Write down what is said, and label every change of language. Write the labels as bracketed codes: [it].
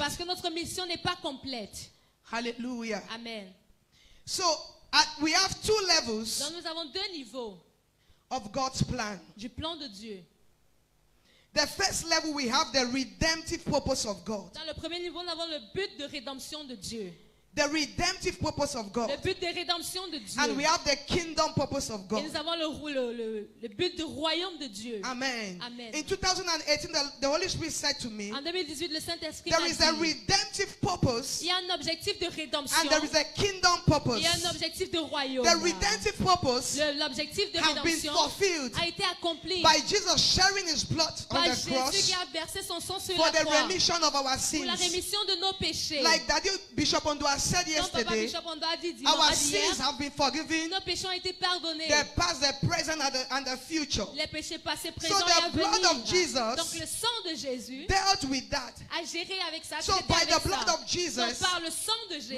[fr] parce que notre mission n'est pas complète. Hallelujah. Amen. [en] So we have two levels [fr] Donc nous avons deux niveaux [en] of God's plan. [fr] du plan de Dieu. [en] The first level, we have the redemptive purpose of God. [fr] Dans le premier niveau, nous avons le but de rédemption de Dieu. [en] The redemptive purpose of God. [fr] Le but de rédemption de Dieu. [en] And we have the kingdom purpose of [fr] Et [en] God. [fr] nous avons le but du royaume de Dieu. Amen. Amen. [en] In 2018, the Holy Spirit said to me, [fr] En 2018, le Saint-Esprit [en] there [fr] m'a [en] is a [fr] dit, [en] redemptive purpose [fr] il y a un objectif de rédemption [en] and there is a kingdom purpose. [fr] et un objectif de royaume. [en] The redemptive purpose [fr] L'objectif de [en] have been [fr] rédemption [en] fulfilled [fr] a été accompli [en] by Jesus sharing His blood on the [fr] Jésus [en] cross [fr] qui a versé son sang sur [en] for [fr] la [en] the [fr] croix [en] remission of our [fr] pour la [en] sins. [fr] rémission de nos péchés. [en] Like Daddy Bishop Ondua said [fr] Comme Papa [en] yesterday, [fr] Bishop Ondo a dit [en] our [fr] hier, [en] sins have been forgiven, [fr] nos péchés ont été pardonnés. [en] the past, the present, and the future. [fr] Les péchés passés, présents [en] So [fr] et à [en] the blood [fr] venir. [en] of Jesus [fr] Donc le sang de Jésus [en] dealt with that. [fr] a géré avec ça. [en] So [fr] traité [en] by [fr] avec [en] the [fr] ça. [en] blood of Jesus, [fr] Donc par le sang de Jésus,